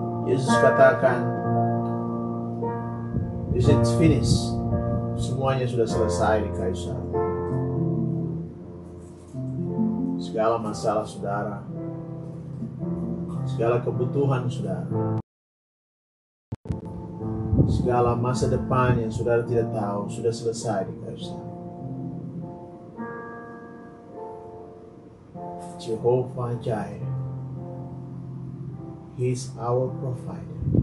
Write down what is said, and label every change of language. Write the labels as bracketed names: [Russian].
[Indonesian] Yesus katakan, [English] it's finished. [Indonesian] Semuanya sudah selesai di kayu salib. Segala masalah saudara, segala kebutuhan saudara, segala masa depan yang saudara tidak tahu sudah selesai di kayu salib. [English] Jehovah Jireh, He is our provider.